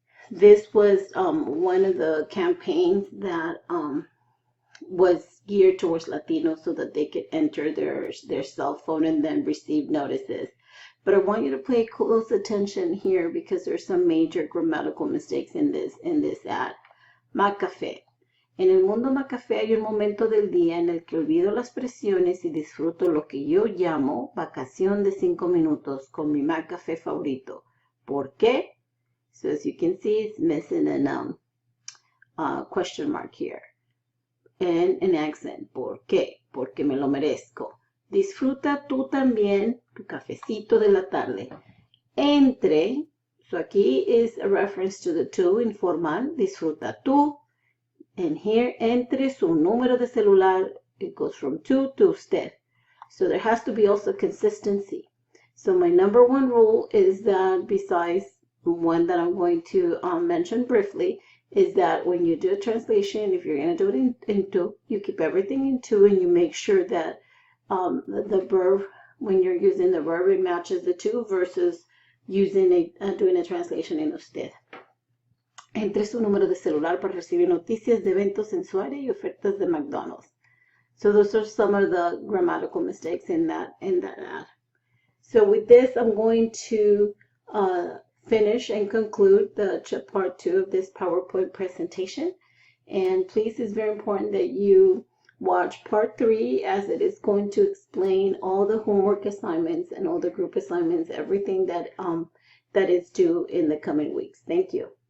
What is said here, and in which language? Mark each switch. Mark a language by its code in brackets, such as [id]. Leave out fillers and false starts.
[en] This was one of the campaigns that was geared towards Latinos so that they could enter their cell phone and then receive notices. But I want you to pay close attention here, because there's some major grammatical mistakes in this ad. McAfee. [es] En el mundo McAfee hay un momento del día en el que olvido las presiones y disfruto lo que yo llamo vacación de 5 minutos con mi McAfee favorito. ¿Por qué? [en] So as you can see, it's missing a question mark here. And an accent. [es] ¿Por qué? Porque me lo merezco. Disfruta tú también tu cafecito de la tarde. Entre, [en] so aquí is a reference to the tú informal, [es] disfruta tú. [en] And here, [es] entre su número de celular, [en] it goes from tú to usted. So there has to be also consistency. So my number one rule is that, besides one that I'm going to mention briefly, is that when you do a translation, if you're going to do it in tú, you keep everything in tú, and you make sure that the verb, when you're using the verb, it matches the tú, versus using doing a translation in usted. [es] Entre su número de celular para recibir noticias de eventos sensuales y ofertas de McDonald's. [en] So those are some of the grammatical mistakes in that ad. So with this, I'm going to finish and conclude the part 2 of this PowerPoint presentation. And please, it's very important that you watch part 3, as it is going to explain all the homework assignments and all the group assignments, everything that is due in the coming weeks. Thank you.